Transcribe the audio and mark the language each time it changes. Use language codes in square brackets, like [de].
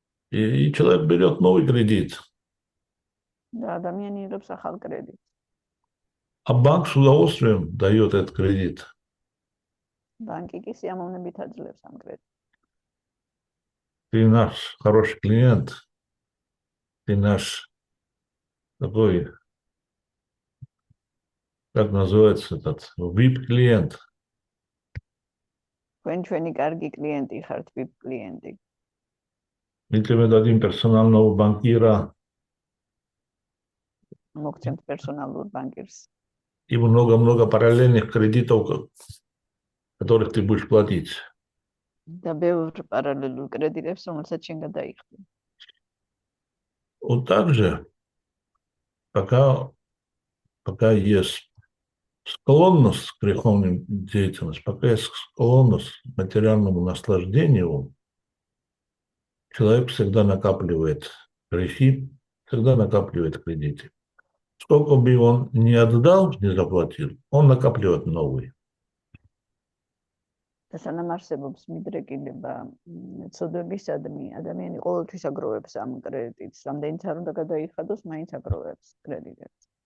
[ru] И человек берет новый кредит. [ka] და ადამიანი იღებს ახალ კრედიტს. [ru] А банк с удовольствием дает этот кредит. Банки [ka] კი სიამოვნებით აძლევს ამ კრედიტს. [ru] Ты наш хороший клиент. Ты наш такой, как называется этот, VIP-клиент. [ka] ჩვენი კარგი კლიენტი ხართ, VIP კლიენტი. [ru] Мы тебе дадим персонального банкира. [ka] მოგცემთ პერსონალურ ბანკირს. [ru] И много-много параллельных кредитов, которых ты будешь платить. [ka] და ბევრ პარალელურ კრედიტებს, რომელსაც შენ გადაიხდი. [ru] Вот так же, пока есть склонность к греховной деятельности, пока есть склонность к материальному наслаждению, человек всегда накапливает грехи, всегда накапливает кредиты. Сколько бы он не отдал, не заплатил, он накапливает новые. [ka] და სანამ არსებობს მიდრეკილება ცოდვებისადმი, ადამიანი ყოველთვის აგროვებს ამ კრედიტს. რამდენიც არ უნდა გადაიხადოს, მაინც აგროვებს კრედიტებს.